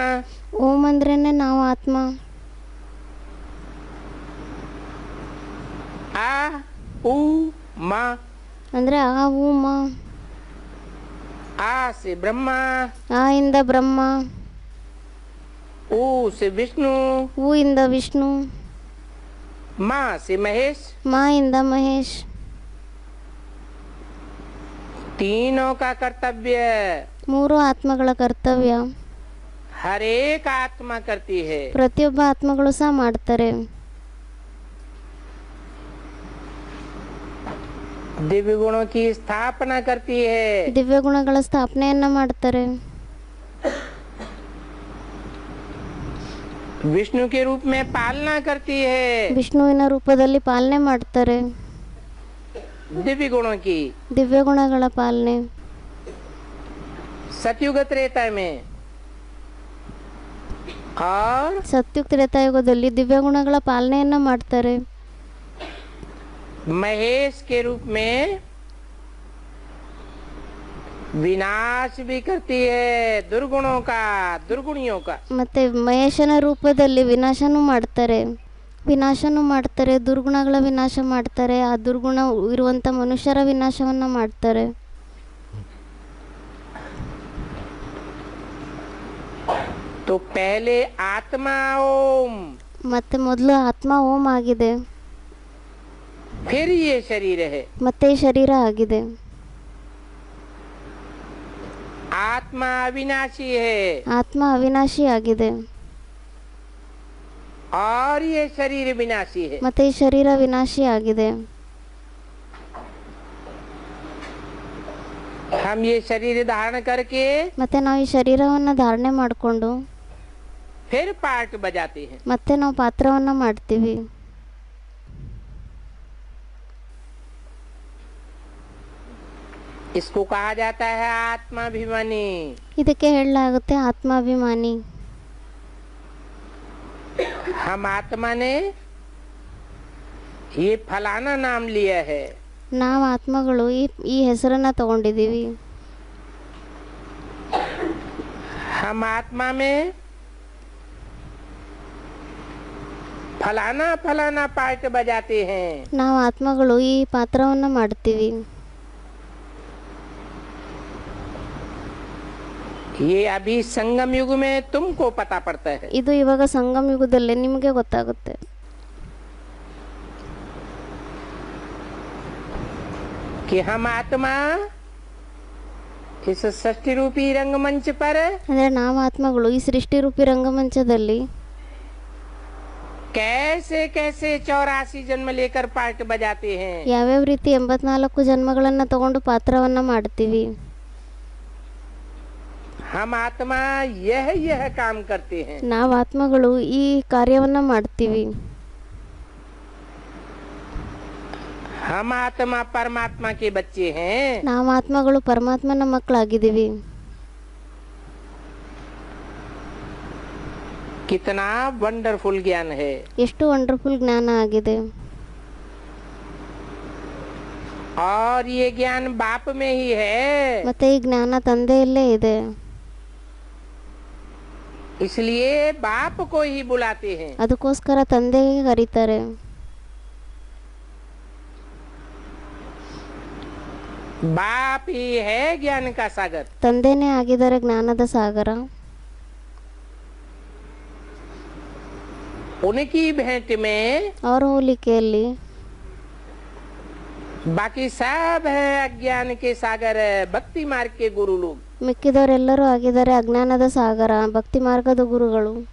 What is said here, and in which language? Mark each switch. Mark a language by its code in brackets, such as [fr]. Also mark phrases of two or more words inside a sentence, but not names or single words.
[kn] ಓಂ ಅಂದ್ರೇನೆ ನಾವು ಆತ್ಮ. [hi] आ उ मा, [kn] ಅಂದರೆ ಆ ಊ ಮ. [hi] आ से ब्रह्मा, [kn] ಆ ಇಂದ ಬ್ರಹ್ಮ, [hi] उ से विष्णु, [kn] ಊ ಇಂದ ವಿಷ್ಣು, [hi] मा से महेश। [kn] ಮಾ ಇಂದ ಮಹೇಶ್. [hi] तीनों का कर्तव्य [kn] ಮೂರು ಆತ್ಮಗಳ ಕರ್ತವ್ಯ [hi] हर एक आत्मा करती है। [kn] ಪ್ರತಿಯೊಬ್ಬ ಆತ್ಮಗಳು ಸಹ ಮಾಡ್ತಾರೆ. [hi] दिव्य गुणों की स्थापना करती है। [kn] ದಿವ್ಯ ಗುಣಗಳ ಸ್ಥಾಪನೆಯನ್ನ ಮಾಡ್ತಾರೆ. [hi] विष्णु के रूप में पालना करती है [kn] ವಿಷ್ಣುವಿನ ರೂಪದಲ್ಲಿ ಪಾಲನೆ ಮಾಡ್ತಾರೆ. [hi] दिव्य गुणों की। [kn] ದಿವ್ಯ ಗುಣಗಳ ಪಾಲನೆ [hi] सतयुग त्रेता में और [kn] ಸತ್ಯುಗ ತ್ರೇತಾಯುಗದಲ್ಲಿ ದಿವ್ಯ ಗುಣಗಳ ಪಾಲನೆಯನ್ನ ಮಾಡ್ತಾರೆ. [hi] महेश के रूप में विनाश भी करती है दुर्गुणों का, दुर्गुणियों का। [kn] ಮತ್ತೆ ಮಹೇಶನ ರೂಪದಲ್ಲಿ ವಿನಾಶನೂ ಮಾಡ್ತಾರೆ. ದುರ್ಗುಣಗಳ ವಿನಾಶ ಮಾಡ್ತಾರೆ. ಆ ದುರ್ಗುಣ ಇರುವಂಥ ಮನುಷ್ಯರ ವಿನಾಶವನ್ನ ಮಾಡ್ತಾರೆ. [hi] तो पहले आत्मा ओम, [kn] ಮತ್ತೆ ಮೊದಲು ಆತ್ಮ ಓಂ ಆಗಿದೆ, [hi] फिर ये शरीर है। [kn] ಮತ್ತೆ ಈ ಶರೀರ ಆಗಿದೆ. [hi] आत्मा अविनाशी है [kn] ಆತ್ಮ ಅವಿನಾಶಿ ಆಗಿದೆ, [hi] और ये शरीर विनाशी है। [kn] ಮತ್ತೆ ಈ ಶರೀರ ವಿನಾಶಿ ಆಗಿದೆ. [hi] हम ये शरीर धारण करके [kn] ಮತ್ತೆ ನಾವು ಈ ಶರೀರವನ್ನು ಧಾರಣೆ ಮಾಡಿಕೊಂಡು [hi] फिर पार्ट बजाते हैं। [kn] ಮತ್ತೆ ನಾವು ಪಾತ್ರವನ್ನು ಮಾಡ್ತೀವಿ. [hi] इसको कहा जाता है आत्माभिमानी। [kn] ಇದಕ್ಕೆ ಹೇಳಲಾಗುತ್ತೆ ಆತ್ಮಾಭಿಮಾನಿ. [hi] हम आत्मा ने ये फलाना नाम लिया है। [kn] ನಾವು ಆತ್ಮಗಳು ಈ ಹೆಸರನ್ನ ತಗೊಂಡಿದ್ದೀವಿ. [hi] हम आत्मा में फलाना फलाना पार्ट बजाते हैं। [kn] ನಾವು ಆತ್ಮಗಳು ಈ ಪಾತ್ರವನ್ನು ಮಾಡ್ತೀವಿ. [hi] ये अभी संगम युग में तुमको पता पड़ता है। [kn] ಇದು ಇವಾಗ ಸಂಗಮ ಯುಗದಲ್ಲೇ ನಿಮಗೆ ಗೊತ್ತಾಗುತ್ತೆ. [hi] कि हम आत्मा इस सृष्टि रूपी रंगमंच पर [kn] ಅಂದರೆ ನಾವು ಆತ್ಮಗಳು ಈ ಸೃಷ್ಟಿ ರೂಪಿ ರಂಗಮಂಚದಲ್ಲಿ [hi] कैसे कैसे 84 जन्म लेकर पार्ट बजाते हैं। [kn] ಯಾವ್ಯಾವ ರೀತಿ 84 ಜನ್ಮಗಳನ್ನು ತಗೊಂಡು ಪಾತ್ರವನ್ನ ಮಾಡ್ತೀವಿ. [hi] हम आत्मा यह काम करते हैं। [kn] ನಾವು ಆತ್ಮಗಳು ಈ ಕಾರ್ಯವನ್ನ ಮಾಡ್ತೀವಿ. [hi] हम आत्मा परमात्मा के बच्चे हैं। [kn] ನಾವು ಆತ್ಮಗಳು ಪರಮಾತ್ಮನ ಮಕ್ಕಳಾಗಿದ್ದೀವಿ. [hi] कितना वंडरफुल ज्ञान है। [kn] ಎಷ್ಟು ವಂಡರ್ಫುಲ್ ಜ್ಞಾನ ಆಗಿದೆ. [hi] और ये ज्ञान बाप में ही है, [kn] ಮತ್ತೆ ಈ ಜ್ಞಾನ ತಂದೆಯಲ್ಲೇ ಇದೆ. [hi] इसलिए बाप को ही बुलाते हैं। [kn] ಅದಕ್ಕೋಸ್ಕರ ತಂದೆಗೆ ಕರೀತಾರೆ. [hi] बाप ही है ज्ञान का सागर। [kn] ತಂದೆನೇ ಆಗಿದ್ದಾರೆ ಜ್ಞಾನದ ಸಾಗರ. [hi] उनकी भेंट में [kn] ಅವರ ಹೋಲಿಕೆಯಲ್ಲಿ [hi] बाकी सब है अज्ञान के सागर, भक्ति मार्ग के गुरु लोग। [kn] ಮಿಕ್ಕಿದವರೆಲ್ಲರೂ ಆಗಿದ್ದಾರೆ ಅಜ್ಞಾನದ ಸಾಗರ, ಭಕ್ತಿ ಮಾರ್ಗದ ಗುರುಗಳು.